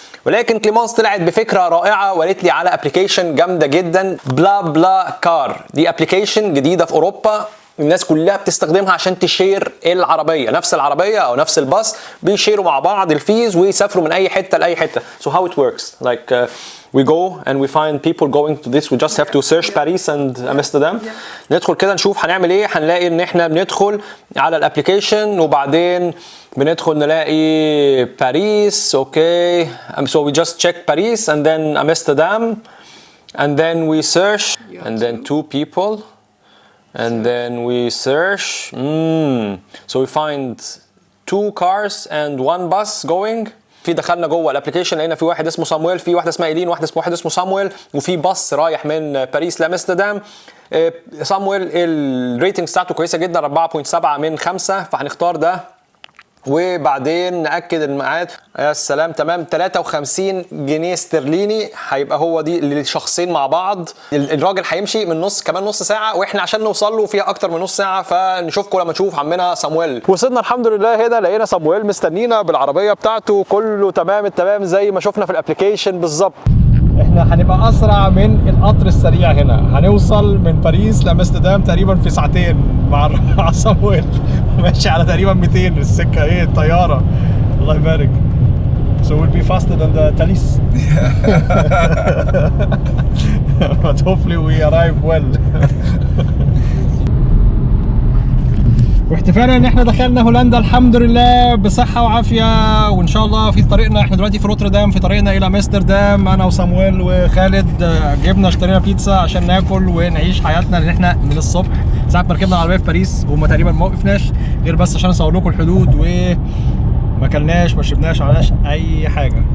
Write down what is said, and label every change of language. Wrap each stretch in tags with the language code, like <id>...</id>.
<ar>ولكن كليمونس طلعت بفكره رائعه وقالت لي على ابلكيشن جامده جدا، بلا بلا كار. دي ابلكيشن جديده في اوروبا، الناس كلها بتستخدمها عشان تشير العربيه، نفس العربيه او نفس الباص بيشيروا مع بعض الفيز ويسافروا من اي حته لاي حته.</ar> <en>So how it works like we go and we find people going to this. We just have to search Paris and Amsterdam.</en> <ar>ندخل كده نشوف هنعمل ايه. هنلاقي ان احنا بندخل على الابلكيشن وبعدين بندخل نلاقي باريس.</ar> <en>Okay so we just check Paris and then Amsterdam and then we search and then 2 people and then we search. So we find 2 cars and 1 bus going.</en> <ar>في دخلنا جوه الابلكيشن لقينا في واحد اسمه صامويل، في واحده اسمها ايلين، واحد اسمه صامويل، وفي باص رايح من باريس لامستردام. صامويل الريتنج بتاعته كويسه جدا، 4.7 من 5، فهنختار ده. وبعدين ناكد الميعاد. يا سلام، تمام، 53 جنيه استرليني هيبقى هو دي للشخصين مع بعض. الراجل هيمشي من كمان نص ساعه، واحنا عشان نوصل له فيها اكتر من نص ساعه، فنشوفكم لما نشوف عمنا صامويل. وصلنا الحمد لله هنا، لقينا صامويل مستنينا بالعربيه بتاعته، كله تمام التمام زي ما شفنا في الابلكيشن بالظبط. احنا هنبقى اسرع من القطر السريع هنا، هنوصل من باريس لامستردام تقريبا في ساعتين مع صامويل. ماشي على تقريبا 200 السكه، ايه الطياره، الله يبارك.</ar> <en>So we'll be faster than the Thalys. But hopefully we arrive well.</en> <ar>واحتفالا ان احنا دخلنا هولندا الحمد لله بصحه وعافيه، وان شاء الله في طريقنا. احنا دلوقتي في روتردام في طريقنا الى امستردام، انا وصامويل وخالد. جبنا اشترينا بيتزا عشان ناكل ونعيش حياتنا، لان احنا من الصبح ساعه ما ركبنا العربيه في باريس وهم تقريبا ما وقفناش غير بس عشان اصور لكم الحدود، ما اكلناش ما شربناش ما عملناش اي حاجه.</ar>